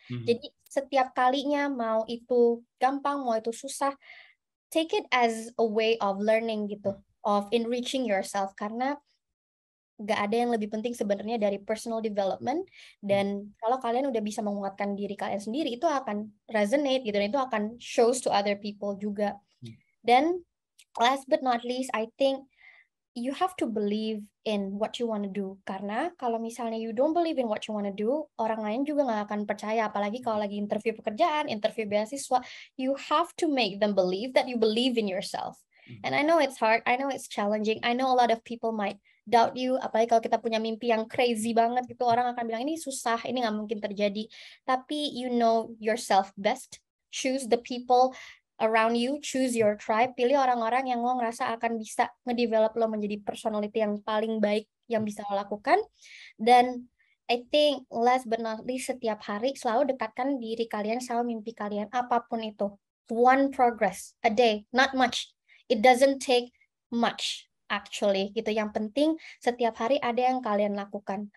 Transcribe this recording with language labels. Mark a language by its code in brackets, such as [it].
[id] Jadi setiap kalinya, mau itu gampang mau itu susah, [en] take it as a way of learning [id] gitu, [en] of enriching yourself, [id] karena nggak ada yang lebih penting sebenarnya dari personal development. Dan kalau kalian udah bisa menguatkan diri kalian sendiri, itu akan resonate gitu, dan itu akan [en] shows to other people [id] juga. [en] Dan last but not least, I think you have to believe in what you want to do. [id] Karena kalau misalnya [en] you don't believe in what you want to do, [id] orang lain juga nggak akan percaya. Apalagi kalau lagi interview pekerjaan, interview beasiswa, [en] you have to make them believe that you believe in yourself. And I know it's hard, I know it's challenging, I know a lot of people might doubt you, [id] apalagi kalau kita punya mimpi yang crazy banget gitu, orang akan bilang ini susah, ini nggak mungkin terjadi. Tapi [en] you know yourself best, choose the people around you, choose your tribe, [id] pilih orang-orang yang lo ngerasa akan bisa ngedevelop lo menjadi personality yang paling baik yang bisa lo lakukan. Dan [en] I think last but not least, [id] setiap hari selalu dekatkan diri kalian sama mimpi kalian, apapun itu. [en] One progress a day, not much. It doesn't take much actually gitu. [id] Yang penting setiap hari ada yang kalian lakukan.